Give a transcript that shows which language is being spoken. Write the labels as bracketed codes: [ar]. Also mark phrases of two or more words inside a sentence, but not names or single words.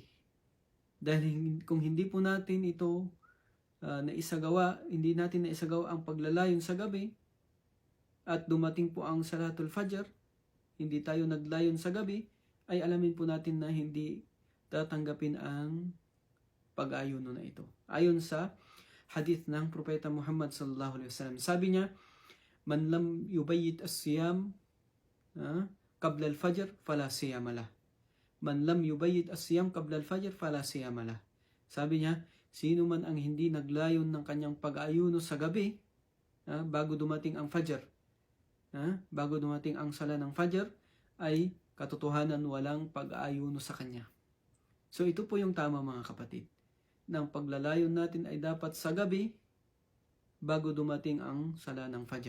[tl] Dahil kung hindi po natin ito hindi natin naisagawa ang paglalayon sa gabi, at dumating po ang Salatul Fajr, hindi tayo naglayon sa gabi, ay alamin po natin na hindi tatanggapin ang pag-ayuno na ito. Ayon sa hadith ng Propeta Muhammad [ar] صلى الله عليه وسلم, [tl] sabi niya, [ar] من لم يبيت الصيام قبل الفجر فلا صيام له. من لم يبيت الصيام قبل الفجر فلا صيام له. [tl] Sabi niya, sino man ang hindi naglayon ng kanyang pag-ayuno sa gabi bago dumating ang Fajr, bago dumating ang sala ng Fajr, ay katotohanan walang pag-ayuno sa kanya. So ito po yung tama, mga kapatid. Nang paglalayon natin ay dapat sa gabi bago dumating ang sala ng Fajr.